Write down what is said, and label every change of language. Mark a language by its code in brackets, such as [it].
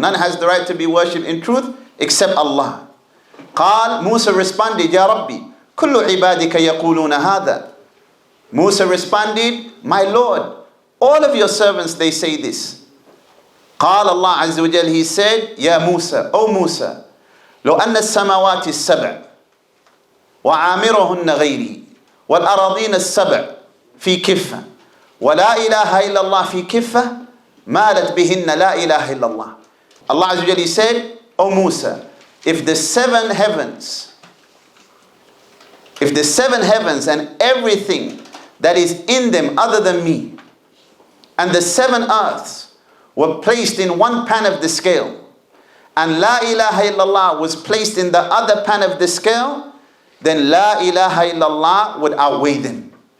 [en] None has the right to be worshipped in truth except Allah. [ar] قال, [en] Musa responded, [ar] يا ربي كل عبادك يقولون هذا. [en] Musa responded, my Lord, all of your servants they say this. [ar] قال Allah Azza wa Jal, [en] he said, [ar] يا موسى, [en] O Musa, [ar] لو أن السماوات السبع وعامرهن غيري والأراضين السبع في كفة ولا إله إلا الله في كفة مالت بهن لا إله إلا الله. [en] Allah Azza wa Jal, he said, O Musa, if the seven heavens and everything that is in them other than me, and the seven earths were placed in one pan of the scale, and La ilaha illallah was placed in the other pan of the scale, then La ilaha illallah would outweigh them.